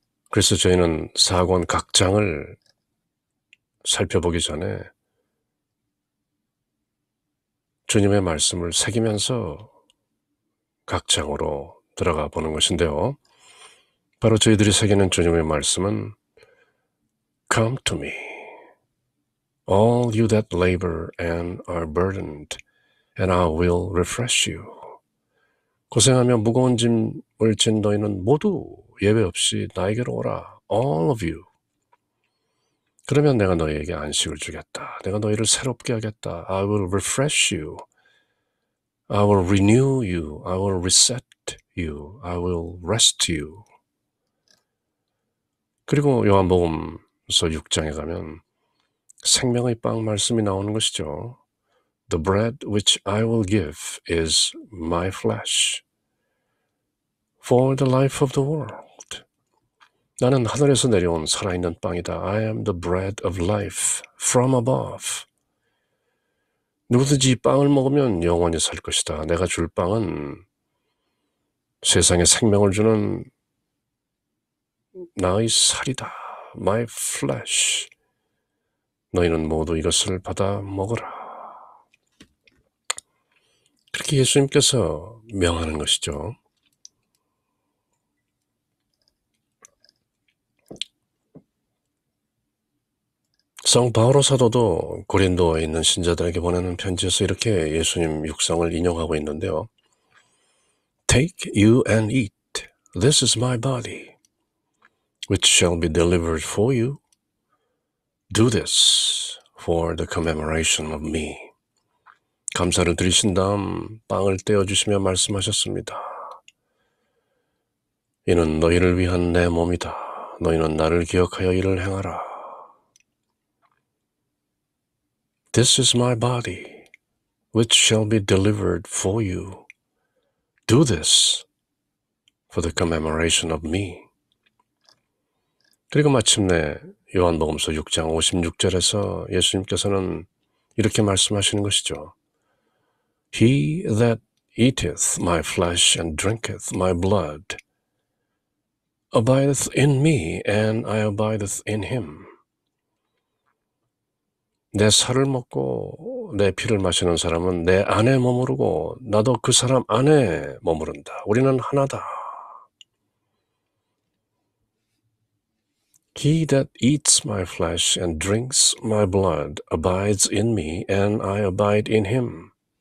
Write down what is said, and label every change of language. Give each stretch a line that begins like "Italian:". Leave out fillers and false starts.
Korean: 그래서 저희는 4권 각 장을 살펴보기 전에 주님의 말씀을 새기면서 각 장으로 들어가 보는 것인데요. 바로 저희들이 새기는 주님의 말씀은
English: Come to me, all you that labor and are burdened, and I will refresh you.
Korean: 고생하며 무거운 짐을 진 너희는 모두 예외 없이 나에게로 오라.
English: All of you.
Korean: 그러면 내가 너희에게 안식을 주겠다. 내가 너희를 새롭게 하겠다.
English: I will refresh you. I will renew you. I will reset you. I will rest you.
Korean: 그리고 요한복음서 6장에 가면 생명의 빵 말씀이 나오는 것이죠.
English: The bread which I will give is my flesh for the life of the world.
Korean: 나는 하늘에서 내려온 살아있는 빵이다.
English: I am the bread of life from above.
Korean: 누구든지 이 빵을 먹으면 영원히 살 것이다. 내가 줄 빵은 세상에 생명을 주는 나의 살이다.
English: My flesh.
Korean: 너희는 모두 이것을 받아 먹으라. 그렇게 예수님께서 명하는 것이죠. 성 바오로 사도도 고린도에 있는 신자들에게 보내는 편지에서 이렇게 예수님 육성을 인용하고 있는데요.
English: Take you and eat. This is my body, which shall be delivered for you. Do this for the commemoration of me.
Korean: 감사를 드리신 다음 빵을 떼어주시며 말씀하셨습니다. 이는 너희를 위한 내 몸이다. 너희는 나를 기억하여 이를 행하라.
English: This is my body, which shall be delivered for you. Do this for the commemoration of me.
Korean: 그리고 마침내 요한복음서 6장 56절에서 예수님께서는 이렇게 말씀하시는 것이죠.
English: He that eateth my flesh and drinketh my blood abideth in me, and I abideth in him.
Korean: 내 살을 먹고 내 피를 마시는 사람은 내 안에 머무르고 나도 그 사람 안에 머무른다. 우리는 하나다.
English: He that eats my flesh and drinks my blood abides in me, and I abide in him.